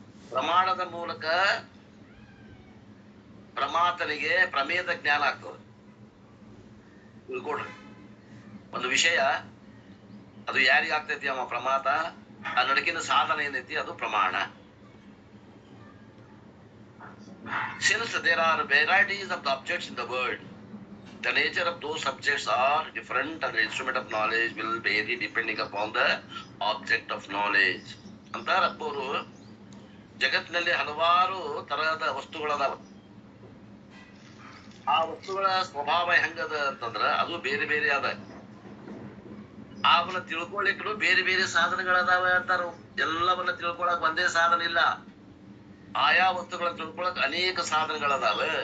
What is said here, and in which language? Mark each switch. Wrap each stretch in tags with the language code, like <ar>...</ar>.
<kn>ಪ್ರಮಾಣದ ಮೂಲಕ ಪ್ರಮಾತನಿಗೆ ಪ್ರಮೇಯದ ಜ್ಞಾನ ಆಗ್ತದೆ. ತಿಳ್ಕೊಡ್ರಿ, ಒಂದು ವಿಷಯ ಅದು ಯಾರಿಗೆ ಆಗ್ತೈತಿ ಅವ ಪ್ರಮಾತ, ಆ ನಡಕಿನ ಸಾಧನ ಏನೈತಿ ಅದು ಪ್ರಮಾಣ.</kn> <en>Since there are varieties of the objects in the world, the nature of those subjects are different and the instrument of knowledge will vary depending upon the object of knowledge.</en> <kn>ಅಂತಾರ ಅಪ್ಪವರು. ಜಗತ್ತಿನಲ್ಲಿ ಹಲವಾರು ತರಹದ ವಸ್ತುಗಳದಾವ. ಆ ವಸ್ತುಗಳ ಸ್ವಭಾವ ಹೆಂಗದ ಅಂತಂದ್ರ ಅದು ಬೇರೆ ಬೇರೆ ಅದ. ಅವನ್ನ ತಿಳ್ಕೊಳ್ಳಿಕ್ಕೂ ಬೇರೆ ಬೇರೆ ಸಾಧನಗಳದಾವ ಅಂತಾರ. ಎಲ್ಲವನ್ನ ತಿಳ್ಕೊಳಕ್ ಒಂದೇ ಸಾಧನ ಇಲ್ಲ, ಆಯಾ ವಸ್ತುಗಳನ್ನ ತಿಳ್ಕೊಳಕ್ ಅನೇಕ ಸಾಧನಗಳದಾವ.</kn>